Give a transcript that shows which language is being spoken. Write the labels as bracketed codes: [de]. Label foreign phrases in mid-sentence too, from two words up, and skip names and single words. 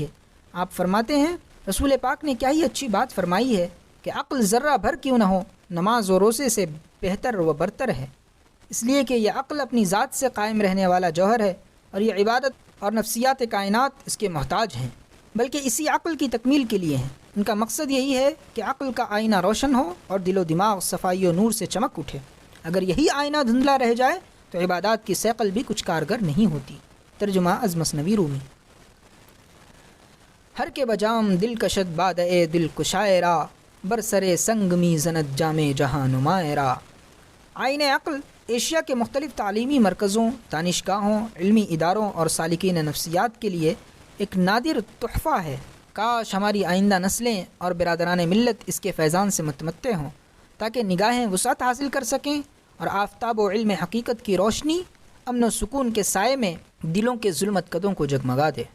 [ur] آپ فرماتے ہیں، رسول پاک نے کیا ہی اچھی بات فرمائی ہے کہ عقل ذرہ بھر کیوں نہ ہو، نماز و روزے سے بہتر و برتر ہے، اس لیے کہ یہ عقل اپنی ذات سے قائم رہنے والا جوہر ہے اور یہ عبادت اور نفسیات کائنات اس کے محتاج ہیں، بلکہ اسی عقل کی تکمیل کے لیے ہیں۔ ان کا مقصد یہی ہے کہ عقل کا آئینہ روشن ہو اور دل و دماغ صفائی و نور سے چمک اٹھے۔ اگر یہی آئینہ دھندلا رہ جائے تو عبادات کی سیقل بھی کچھ کارگر نہیں ہوتی۔ [fa] ترجمہ از مثنوی رومی۔ ہر کے بجام دل کشد باد اے دل کشائرہ، برسرے سنگ می زند جام جہاں نمائرہ۔ [ur] آئین عقل ایشیا کے مختلف تعلیمی مرکزوں، دانشگاہوں، علمی اداروں اور سالکین نفسیات کے لیے ایک نادر تحفہ ہے۔ کاش ہماری آئندہ نسلیں اور برادران ملت اس کے فیضان سے متمتع ہوں تاکہ نگاہیں وسعت حاصل کر سکیں اور آفتاب و علم حقیقت کی روشنی امن و سکون کے سائے میں دلوں کے ظلمت قدوں کو جگمگا دے۔